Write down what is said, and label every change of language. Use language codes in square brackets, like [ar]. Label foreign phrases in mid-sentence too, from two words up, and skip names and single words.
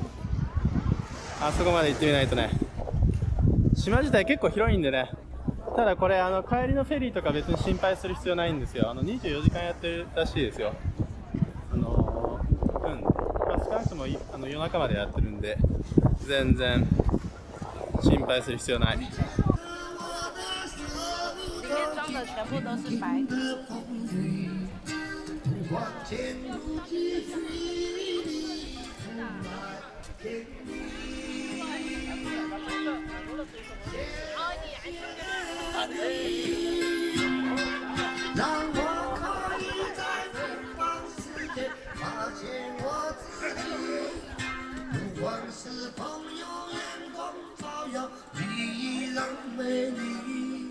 [ja] あそこまで行ってみないとね。島自体結構広いんでね、 ただこれ帰りのフェリーとか別に心配する必要ないんですよ。24時間やってるらしいですよ。まあ、少なくとも夜中までやってるんで全然心配する必要ない。 [zh] 里面装的全部都是白的。让我可以在疯狂世界发现我自己，不管是朋友眼光照耀，你依然美丽。